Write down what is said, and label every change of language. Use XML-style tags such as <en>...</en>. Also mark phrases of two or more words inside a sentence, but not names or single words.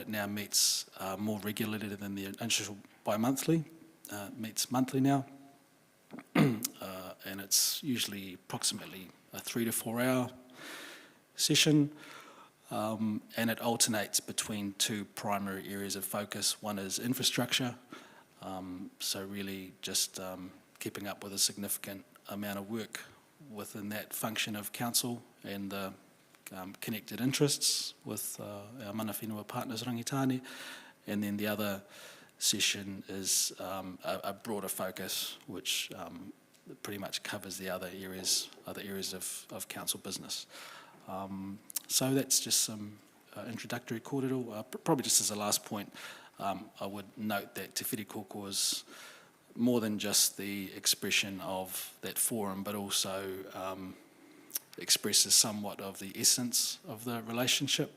<en>It now meets more regularly than the initial bi-monthly, meets monthly now, and it's usually approximately a 3 to 4 hour session, and it alternates between two primary areas of focus. One is infrastructure, So really just keeping up with a significant amount of work within that function of council and the connected interests with our</en> <mi>mana whenua</mi> <en>partners Rangitāne. And then the other session is a broader focus which pretty much covers the other areas of council business. So that's just some introductory kōrero. Probably just as a last point, I would note that Te Whiri Kōkō is more than just the expression of that forum, but also expresses somewhat of the essence of the relationship.</en>